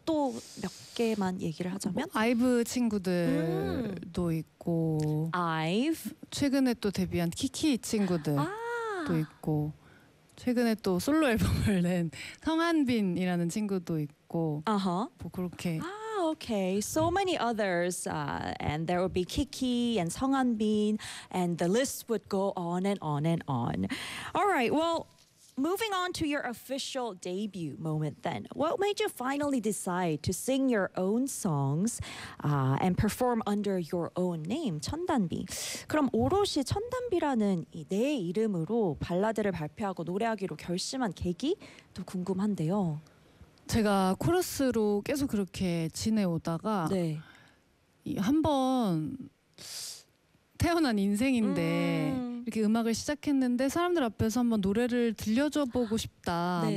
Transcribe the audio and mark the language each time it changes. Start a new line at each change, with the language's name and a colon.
Korean: 또 몇 개만 얘기를 하자면? 뭐, IVE 친구들도 있고 IVE? 최근에 또 데뷔한 키키 친구들도 아. 있고 최근에 또 솔로 앨범을 낸 성한빈이라는 친구도 있고 uh-huh. 뭐 그렇게
English: 아, okay. So many others. And there would be Kiki and 성한빈 and the list would go on and on and on. All right. Well, moving on to your official debut moment then. What made you finally decide to sing your own songs and perform under your own name, 천단비?
Korean: 그럼 오롯이 천단비라는 이 내 이름으로 발라드를 발표하고 노래하기로 결심한 계기도 궁금한데요. 제가 코러스로 계속 그렇게 지내오다가 네. 한번 태어난 인생인데 이렇게 음악을 시작했는데 사람들 앞에서 한번 노래를 들려줘 보고 싶다. 네.